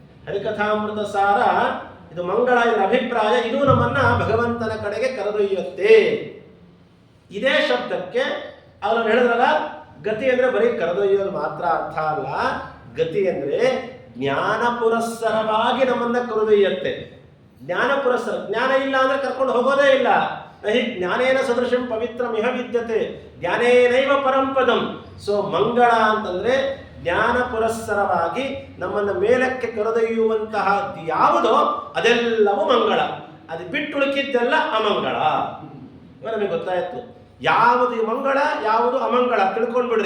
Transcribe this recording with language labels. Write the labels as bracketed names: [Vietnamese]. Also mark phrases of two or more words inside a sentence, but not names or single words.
[Kannada] ಹರಿಕಥಾಮೃತ ಸಾರ ಇದು ಮಂಗಳ, ಇದರ ಅಭಿಪ್ರಾಯ ಇದು ನಮ್ಮನ್ನ ಭಗವಂತನ ಕಡೆಗೆ ಕರೆದೊಯ್ಯುತ್ತೆ. ಇದೇ ಶಬ್ದಕ್ಕೆ ಅವರು ಹೇಳಿದ್ರಲ್ಲ, ಗತಿ ಅಂದ್ರೆ ಬರೀ ಕರೆದೊಯ್ಯೋದು ಮಾತ್ರ ಅರ್ಥ ಅಲ್ಲ. ಗತಿ ಅಂದ್ರೆ ಜ್ಞಾನ ಪುರಸ್ಸರವಾಗಿ ನಮ್ಮನ್ನ ಕರೆದೊಯ್ಯುತ್ತೆ. ಜ್ಞಾನ ಪುರಸ್ಸರ, ಜ್ಞಾನ ಇಲ್ಲ ಅಂದ್ರೆ ಕರ್ಕೊಂಡು ಹೋಗೋದೇ ಇಲ್ಲ. [Sanskrit] नहि ज्ञानेन सदृशं पवित्रमिह विद्यते ज्ञानेनैव परंपदं. [Kannada] ಸೊ ಮಂಗಳ ಅಂತಂದ್ರೆ ಜ್ಞಾನ ಪುರಸ್ಸರವಾಗಿ ನಮ್ಮನ್ನು ಮೇಲಕ್ಕೆ ಕರೆದೊಯ್ಯುವಂತಹ ಯಾವುದೋ ಅದೆಲ್ಲವೂ ಮಂಗಳ. ಅದು ಬಿಟ್ಟುಳುಕಿದ್ದೆಲ್ಲ ಅಮಂಗಳ. ಇವಾಗ ನಮಗೆ ಗೊತ್ತಾಯ್ತು ಯಾವುದು ಮಂಗಳ ಯಾವುದು ಅಮಂಗಳ ತಿಳ್ಕೊಂಡ್ಬಿಡ್ರಿ.